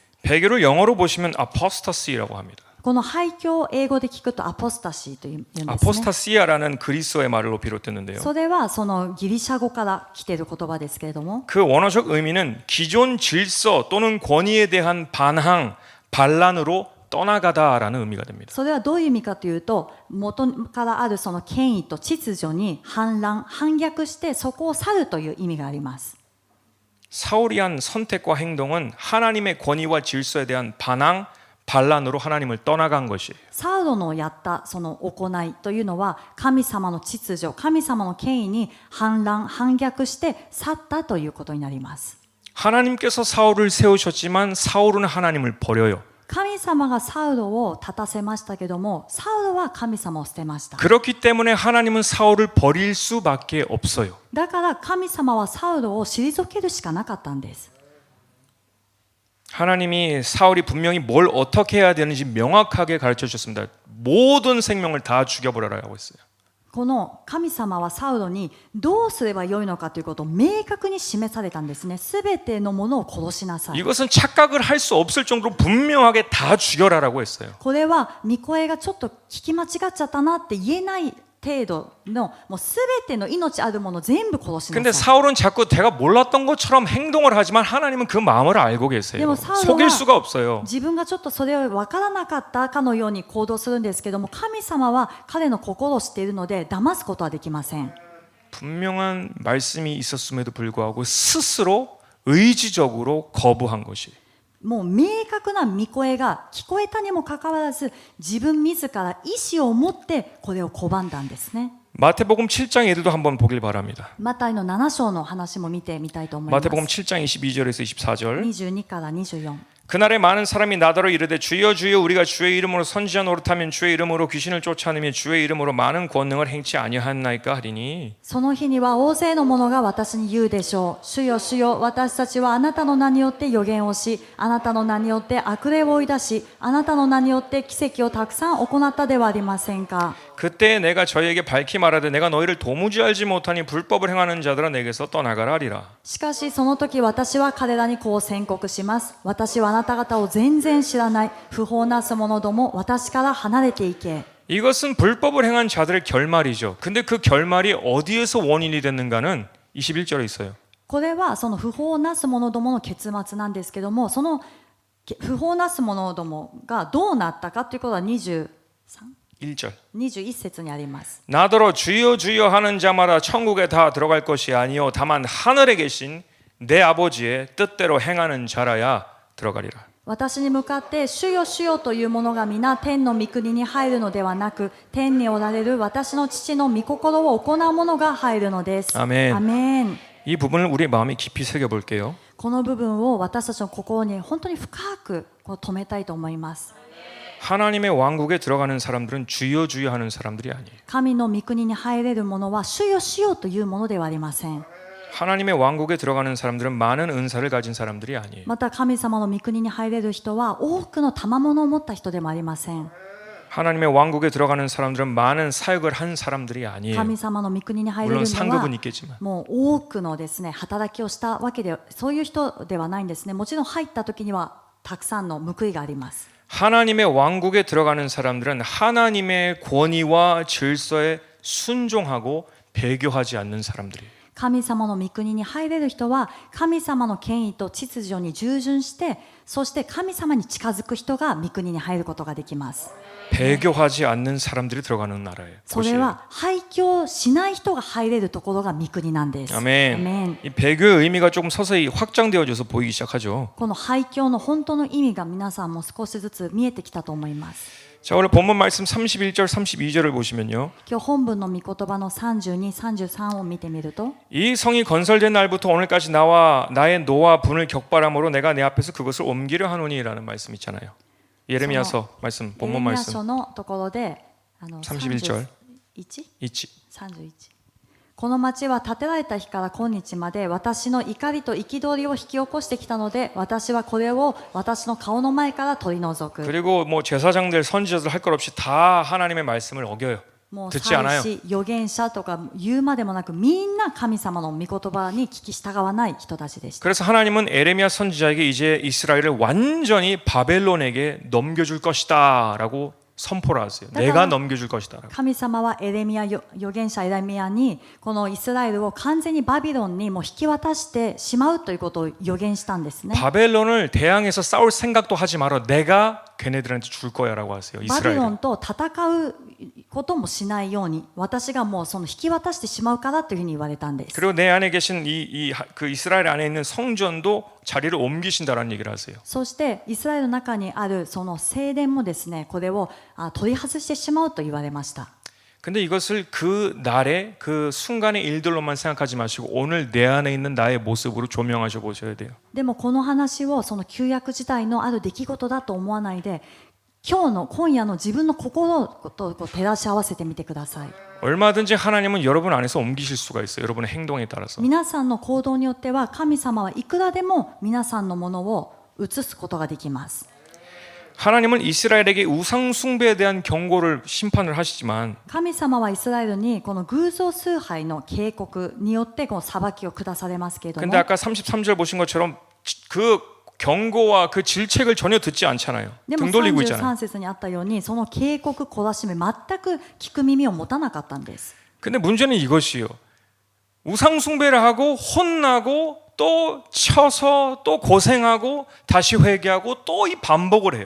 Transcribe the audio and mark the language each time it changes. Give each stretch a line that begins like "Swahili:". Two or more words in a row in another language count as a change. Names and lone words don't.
Korean: 배교를 영어로 보시면 apostasy라고 합니다.
Japanese: この廃墟を英語で聞くとアポスタシーというんですね。
Korean: 아포스타시아라는 그리스어의 말로 비롯됐는데요.
Japanese: それはそのギリシャ語から来ている言葉ですけれども、
Korean: 그 원어적 의미는 기존 질서 또는 권위에 대한 반항, 반란으로 떠나가다라는 의미가 됩니다.
Japanese: それはどういう意味かというと、元からあるその権威と秩序に反乱、反逆してそこを去るという意味があります。
Korean: 사울이 한 선택과 행동은 하나님의 권위와 질서에 대한 반항, 반란으로 하나님을 떠나간 것이에요.
Japanese: サウロのやったその行いというのは、神様の秩序、神様の権威に反乱、反逆して去ったということになります。
Korean: 하나님께서 사울을 세우셨지만 사울은 하나님을 버려요.
Japanese: 神様がサウロを立たせましたけども、サウロは神様を捨てました。
Korean: 그렇기 때문에 하나님은 사울을 버릴 수밖에 없어요.
Japanese: だから神様はサウロを退けるしかなかったんです。
Korean: 하나님이 사울이 분명히 뭘 어떻게 해야 되는지 명확하게 가르쳐 주셨습니다. 모든 생명을 다 죽여버려라고 했어요.
Japanese: この神様はサウロにどうすればよいのかということを明確に示されたんですね。すべてのものを殺しなさい。
Korean: 이것은 착각을 할 수 없을 정도로 분명하게 다 죽여라라고 했어요.
Japanese: これは御声がちょっと聞き間違っちゃったなって言えない程度の、もうすべての命あるもの全部殺し
Korean: 근데
Japanese: なさい。
Korean: 사울은 자꾸 내가 몰랐던 것처럼 행동을 하지만 하나님은 그 마음을 알고 계세요. 근데 사울은 속일 수가 없어요.
Japanese: 自分がちょっとそれを分からなかったかのように行動するんですけども、神様は彼の心を知っているので騙すことはできません。
Korean: 분명한 말씀이 있었음에도 불구하고 스스로 의지적으로 거부한 것이.
Japanese: もう明確な御声が聞こえたにもかかわらず、自分自ら意思を持ってこれを拒んだんですね。
Korean: 마태복음 7장 예들도 한번 보길 바랍니다.
Japanese: マタイの7章の話も見てみたいと思います。
Korean: 마태복음 7장 22절에서 24절.
Japanese: 22 から24。
Korean: 그날에 많은 사람이 나더러 이르되 주여 주여 우리가 주의 이름으로 선지자 노릇하면 주의 이름으로 귀신을 쫓아내며 주의 이름으로 많은 권능을 행치 아니하나이까 하리니
Japanese: その日には大勢の者が私に言うでしょう。主よ主よ、私たちはあなたの名によって預言をし、あなたの名によって悪霊を追い出し、あなたの名によって奇跡をたくさん行ったではありませんか。
Korean: 그때 내가 저희에게 밝히 말하되 내가 너희를 도무지 알지 못하니 불법을 행하는 자들아 내게서 떠나가라 하리라.
Japanese: しかしその時私は彼らにこう宣告します。私はあなた方を全然知らない。不法なす者ども、私から離れていけ。
Korean: 이것은 불법을 행한 자들의 결말이죠. 근데 그 결말이 어디에서 원인이 됐는가는 21절에 있어요.
Japanese: これはその不法なす者どもの結末なんですけども、その不法なす者どもがどうなったかということは21
Korean: 1절.
Japanese: 節にあります。
Korean: 나더러 주여 주여 하는 자마다 천국에 다 들어갈 것이 아니요 다만 하늘에 계신 내 아버지의 뜻대로 행하는 자라야 들어가리라.
Japanese: 私に向かって主よ主よという者が皆天の御国に入るのではなく、天におられる私の父の御心を行う者が入るのです。
Korean: 아멘.
Japanese: アメン。
Korean: 이 부분을 우리의 마음에 깊이 새겨볼게요.
Japanese: この部分を私たちの心に本当に深くこう止めたいと思います。
Korean: 하나님의 왕국에 들어가는 사람들은 주여 주여 하는 사람들이 아니에요.
Japanese: 神の御国に入れる者は主よ主よというものではありません。
Korean: 하나님의 왕국에 들어가는 사람들은 많은 은사를 가진 사람들이 아니에요.
Japanese: また神様の御国に入れる人は多くの賜物を持った人でもありません。
Korean: 하나님의 왕국에 들어가는 사람들은 많은 사역을 한 사람들이 아니에요.
Japanese: 神様の御国に入れる
Korean: 물론
Japanese: の
Korean: 상급은
Japanese: は
Korean: 있겠지만
Japanese: もう多くのですね働きをしたわけでそういう人ではないんですね。もちろん入った時にはたくさんの報いがあります。
Korean: 하나님의 왕국에 들어가는 사람들은 하나님의 권위와 질서에 순종하고 배교하지 않는 사람들이에요.
Japanese: 神様の御国に入れる人は神様の権威と秩序に従順してそして神様に近づく人が御国に入ることができます。
Korean: 배교하지 않는 사람들이 들어가는 나라예요.
Japanese: それは廃墟しない人が入れるところが御国なんです。
Korean: 아멘.
Japanese: アメン。
Korean: 이 배교의 의미가 조금 서서히 확장되어져서 보이기 시작하죠.
Japanese: この廃墟の本当の意味が皆さんも少しずつ見えてきたと思います。
Korean: 자, 오늘 본문 말씀 31절, 32절을 보시면요.
Japanese: 今日本文の御言葉の32、33を見てみると
Korean: 이 성이 건설된 날부터 오늘까지 나와 나의 노와 분을 격발함으로 내가 내 앞에서 그것을 옮기려 하노니라는 말씀 있잖아요. 예레미야서 말씀,
Japanese: エレ
Korean: 본문
Japanese: ミヤ
Korean: 말씀
Japanese: 書のところで
Korean: 31절
Japanese: 31?
Korean: 있지.
Japanese: 31 この町は建てられた日から今日まで私の怒りと憤りを引き起こしてきたので私はこれを私の顔の前から取り除く
Korean: 그리고 뭐 제사장들, 선지자들 할 것 없이 다 하나님의 말씀을 어겨요.
Japanese: もう
Korean: 듣지 않아요.
Japanese: 祭司預言者とか言うまでもなくみんな神様の御言葉に聞き従わない人たちでした。
Korean: 그래서 하나님은 에레미야 선지자에게 이제 이스라엘을 완전히 바벨론에게 넘겨줄 것이다라고 선포를 하세요. 내가 넘겨줄 것이다라고.
Japanese: 神様はエレミヤ預言者エレミヤにこのイスラエルを完全にバビロンにもう引き渡してしまうということを予言したんですね。
Korean: 바벨론을 대항해서 싸울 생각도 하지 마라. 내가 걔네들한테 줄 거야라고 하세요.
Japanese: バビロ
Korean: 이스라엘.
Japanese: ンと戦うこともしないように私がもうその引き渡してしまうからというふうに言われたんです。
Korean: 그리고 내 안에 계신 그 이스라엘 안에 있는 성전도 자리를 옮기신다라는 얘기를 하세요.
Japanese: そしてイスラエルの中にあるその聖殿もですねこれを取り外してしまうと言われました。
Korean: 근데 이것을 그 날의 그 순간의 일들로만 생각하지 마시고 오늘 내 안에 있는 나의 모습으로 조명하셔 보셔야 돼요.
Japanese: でもこの話をその旧約時代のある出来事だと思わないで今夜の自分の心とこう照らし合わせてみてください。
Korean: 얼마든지 하나님은 여러분 안에서 옮기실 수가 있어요. 여러분의 행동에 따라서.
Japanese: 皆さんの行動によっては神様はいくらでも皆さんのものを移すことができます。
Korean: 하나님은 이스라엘에게 우상 숭배에 대한 경고를 심판을 하시지만
Japanese: 神様はイスラエルにこの偶像崇拝の警告によってこの裁きを下されますけれども
Korean: 근데 아까 33절 보신 것처럼 그 경고와 그 질책을 전혀 듣지 않잖아요.
Japanese: でも
Korean: 등 돌리고 있잖아요.
Japanese: 33 節にあったようにその警告懲らしめ全く聞く耳を持たなかったんです。
Korean: 근데 문제는 이것이요. 우상 숭배를 하고 혼나고 또 쳐서 또 고생하고 다시 회개하고 또 이 반복을 해요.